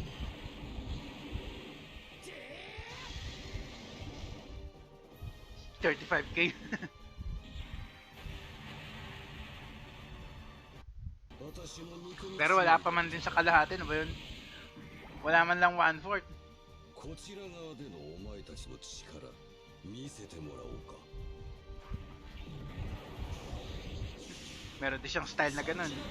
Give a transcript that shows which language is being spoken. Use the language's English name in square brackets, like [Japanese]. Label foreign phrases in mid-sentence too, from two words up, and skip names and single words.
[Filipino] $35K. Pero wala pa man din sa kalahati, ano ba yun? Wala man lang 1/4. [Japanese] こちら側でのお前たちの力見せてもらおうか。 [Filipino] Meron din siyang style na ganun.